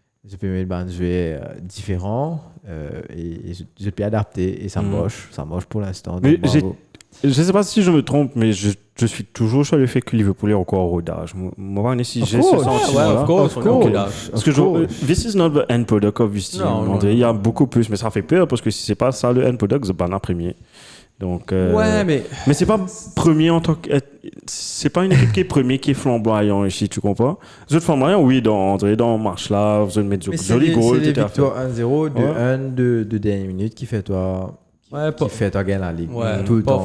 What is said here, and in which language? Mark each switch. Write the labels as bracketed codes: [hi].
[fr] Je peux mettre des joueurs différents et je peux adapter et ça marche pour l'instant. Je ne sais pas si je me trompe, mais je suis toujours sur le fait que Liverpool est encore au rodage. Moi, si j'ai ce sentiment-là. Parce que [en] this is not the end product of this team. [fr] Il y a beaucoup plus, mais ça fait peur parce que si c'est pas ça le [en] end product, [fr] c'est pas un premier. Donc, mais c'est pas premier en tant que. C'est pas une équipe qui est premier qui est flamboyant ici, tu comprends? Les autres flamboyants, oui, dans le match là, vous allez mettre joli goal. C'est des victoires 1-0, 2-1 de dernière minute qui fait toi. Qui fait toi gagner la ligue. Tout le temps.